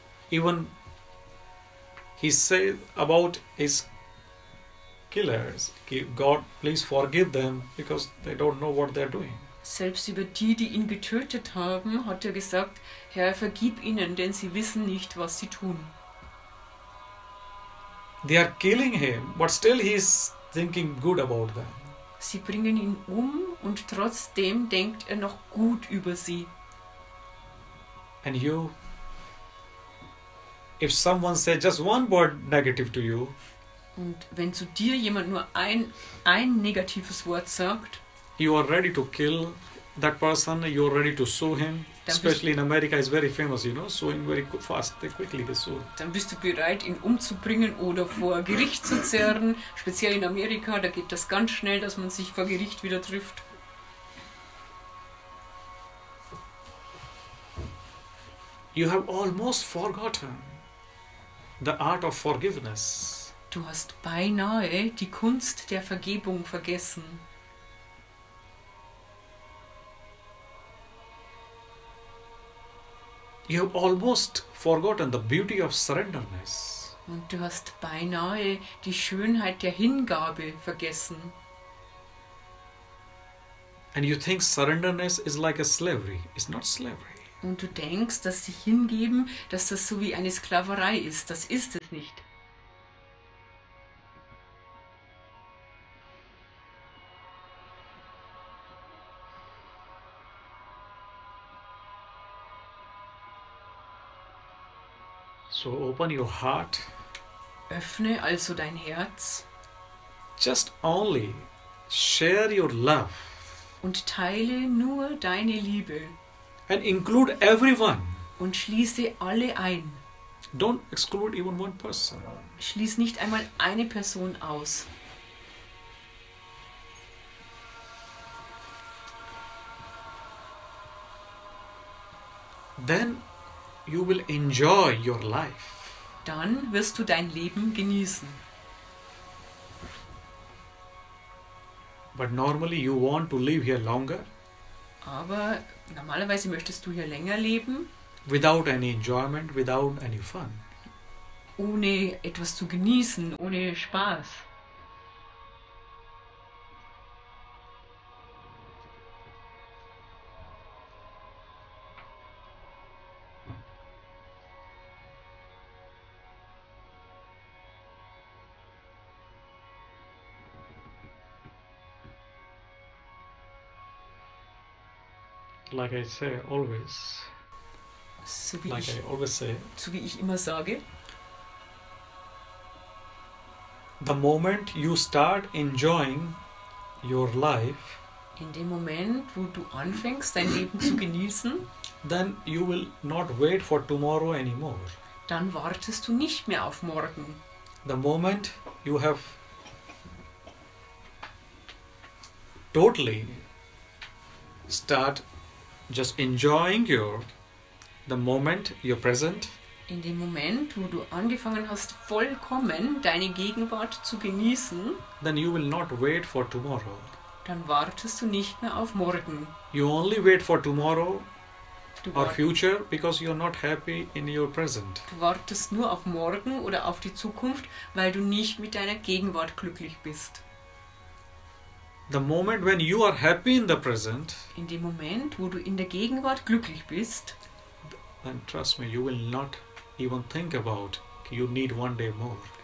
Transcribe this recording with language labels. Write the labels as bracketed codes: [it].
[en] Even he said about his killers, God, please forgive them because they don't know what they're doing. [de] Selbst über die, die ihn getötet haben, hat er gesagt, Herr, vergib ihnen, denn sie wissen nicht, was sie tun. [en] They are killing him, but still he is thinking good about them. [de] Sie bringen ihn um und trotzdem denkt er noch gut über sie. [en] And you, if someone says just one word negative to you, [de] Und wenn zu dir jemand nur ein negatives Wort sagt, [en] you are ready to kill that person, you are ready to sue him. Especially in America, it's very famous, suing very fast, quickly they sue. [de] dann bist du bereit, ihn umzubringen oder vor Gericht zu zerren. Speziell in Amerika, da geht das ganz schnell, dass man sich vor Gericht wieder trifft. [en] You have almost forgotten the art of forgiveness. [de] Du hast beinahe die Kunst der Vergebung vergessen. [en] You have almost forgotten the beauty of surrenderness. [de] Und du hast beinahe die Schönheit der Hingabe vergessen. [en] And you think surrenderness is like a slavery. It's not slavery. [de] Und du denkst, dass sich hingeben, dass das so wie eine Sklaverei ist. Das ist es nicht. [en] So open your heart. [de] Öffne also dein Herz [en] Just only share your love [de] und teile nur deine Liebe [en] and include everyone. [de] und schließe alle ein. [en] Don't exclude even one person. [de] Schließ nicht einmal eine Person aus. [en] Then you will enjoy your life. [de] Dann wirst du dein Leben genießen. [en] But normally you want to live here longer [de] Aber normalerweise möchtest du hier länger leben, [en] without any enjoyment, without any fun. [de] ohne etwas zu genießen, ohne Spaß. [en] Like I say always, [de] So wie, [en] like [de] ich, [en] I always say, [de] so wie ich immer sage, [en] the moment you start enjoying your life, [de] in dem Moment, wo du anfängst, dein Leben zu genießen, [en] then you will not wait for tomorrow anymore. [de] dann wartest du nicht mehr auf morgen. [en] The moment you have totally start just enjoying the moment you're present, [de] In dem Moment, wo du angefangen hast, vollkommen deine Gegenwart zu genießen, [en] then you will not wait for tomorrow. [de] dann wartest du nicht mehr auf morgen. [en] You only wait for tomorrow [de] Du, [en] or [de] wart, [en] future because you're not happy in your present. [de] du wartest nur auf morgen oder auf die Zukunft, weil du nicht mit deiner Gegenwart glücklich bist. [en] The moment when you are happy in the present, [de] In dem Moment, wo du in der Gegenwart glücklich bist, [en] then trust me, you will not even think about you need one day more.